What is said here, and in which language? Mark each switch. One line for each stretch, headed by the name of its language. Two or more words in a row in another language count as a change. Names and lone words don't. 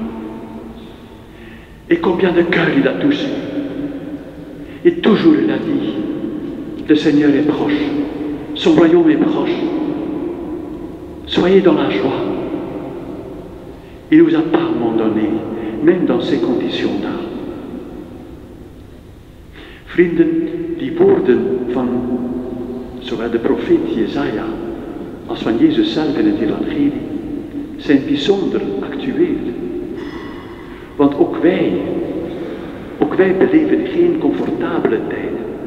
French: Et combien de cœurs il a touché. Et toujours il a dit, le Seigneur est proche, son royaume est proche. Soyez dans la joie. Il ne nous a pas abandonnés, même dans ces conditions-là.
Dutch: Vrienden, die woorden van zowel de profeet Jesaja als van Jezus zelf in het evangelie zijn bijzonder actueel. Want ook wij beleven geen comfortabele tijden.